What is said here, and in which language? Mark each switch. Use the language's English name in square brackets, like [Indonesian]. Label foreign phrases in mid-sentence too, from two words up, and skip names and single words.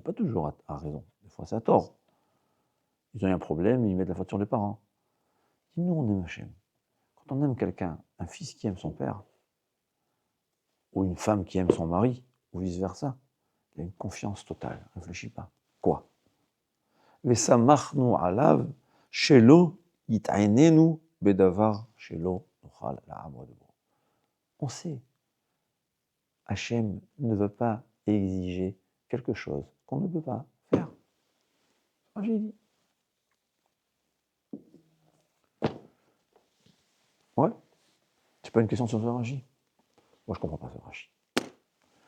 [French] Pas toujours à raison. Des fois, c'est à tort. Ils ont eu un problème, ils mettent la faute sur les parents. Nous, on aime Hachem. Quand on aime quelqu'un, un fils qui aime son père, ou une femme qui aime son mari, ou vice-versa, il y a une confiance totale. Réfléchis pas. Quoi? [Hebrew] ושמחנו עליו שלא יטריחנו בדבר שלא נוכל לעמוד בו. [French] On sait, Hachem ne veut pas exiger quelque chose qu'on ne peut pas faire. Ah, j'ai dit. Ouais. C'est pas une question sur ce Rashi. Moi, je comprends pas ce Rashi.